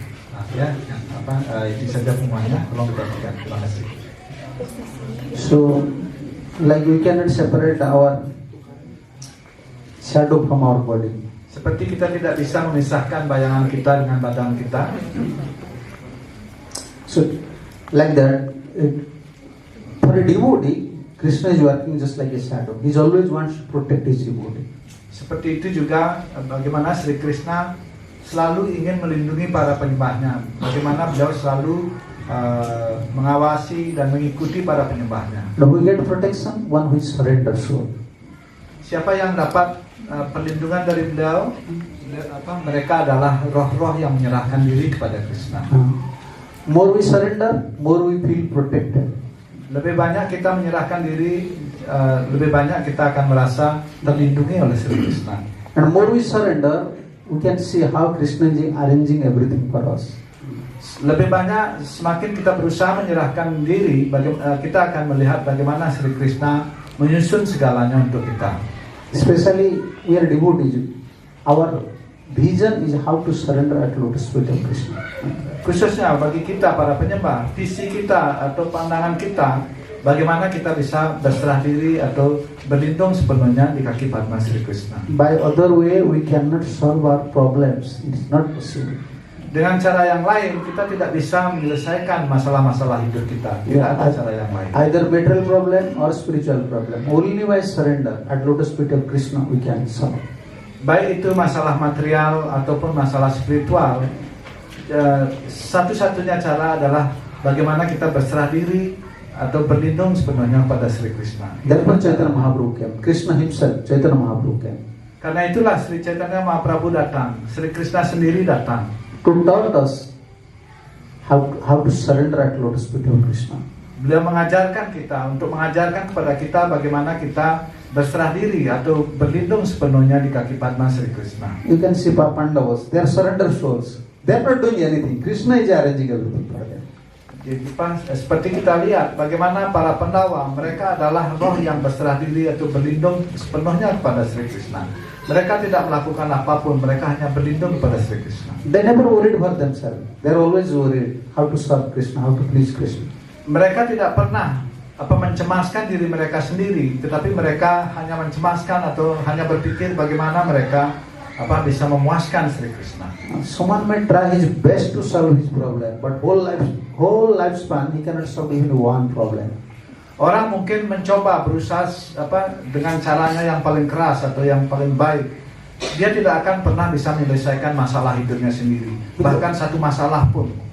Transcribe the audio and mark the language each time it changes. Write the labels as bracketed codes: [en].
[id] Nah, ya, itu saja semuanya. Tolong diperhatikan. Terima kasih. [en] So, like we cannot separate our shadow from our body. [id] Seperti kita tidak bisa memisahkan bayangan kita dengan badan kita. [en] So, like that, for a devotee, Krishna is working just like a shadow. He always wants to protect his devotee. [id] Seperti itu juga bagaimana Sri Krishna selalu ingin melindungi para penyembahnya. Bagaimana beliau selalu mengawasi dan mengikuti para penyembahnya. [en] Now we get protection, one who is surrender soul. [id] Siapa yang dapat perlindungan dari beliau? Mereka adalah roh-roh yang menyerahkan diri kepada Krishna. [en] More we surrender, more we feel protected. [id] Lebih banyak kita menyerahkan diri, lebih banyak kita akan merasa terlindungi oleh Sri Krishna. [en] And more we surrender, we can see how Krishna is arranging everything for us. [id] Lebih banyak, semakin kita berusaha menyerahkan diri, kita akan melihat bagaimana Sri Krishna menyusun segalanya untuk kita. [en] Especially we are devotees. Our vision is how to surrender at lotus feet of Krishna. [id] Khususnya bagi kita para penyembah, visi kita atau pandangan kita, bagaimana kita bisa berserah diri atau berlindung sepenuhnya di kaki Padma Sri Krishna. [en] By other way, we cannot solve our problems. It is not possible. [id] Dengan cara yang lain, kita tidak bisa menyelesaikan masalah-masalah hidup kita. Tidak ada cara yang lain. [en] Either material problem or spiritual problem. Only by surrender at lotus feet of Krishna we can solve. [id] Baik itu masalah material ataupun masalah spiritual, satu-satunya cara adalah bagaimana kita berserah diri atau berlindung sepenuhnya pada Sri Krishna. [en] Therefore Chaitanya Mahaprabhu came. Krishna himself, Chaitanya Mahaprabhu came. [id] Karena itulah Sri Chaitanya Mahaprabhu datang, Sri Krishna sendiri datang [en] To taught us how to surrender at lotus feet of Krishna. [id] Beliau mengajarkan kita, untuk mengajarkan kepada kita bagaimana kita berserah diri atau berlindung sepenuhnya di kaki Padma Sri Krishna. [en] You can see Pandavas, they are surrender souls. They are not doing anything. Krishna is arranging everything for them. [id] Jadi seperti kita lihat bagaimana para Pandawa, mereka adalah roh yang berserah diri atau berlindung sepenuhnya kepada Sri Krishna. Mereka tidak melakukan apapun, mereka hanya berlindung kepada Sri Krishna. [en] They never worried for themselves. They are always worried how to serve Krishna, how to please Krishna. [id] Mereka tidak pernah mencemaskan diri mereka sendiri, tetapi mereka hanya mencemaskan atau hanya berpikir bagaimana mereka bisa memuaskan Sri Krishna. [en] Someone may try his best to solve his problem, but whole lifespan he cannot solve even one problem. [id] Orang mungkin mencoba berusaha dengan caranya yang paling keras atau yang paling baik. Dia tidak akan pernah bisa menyelesaikan masalah hidupnya sendiri, bahkan satu masalah pun.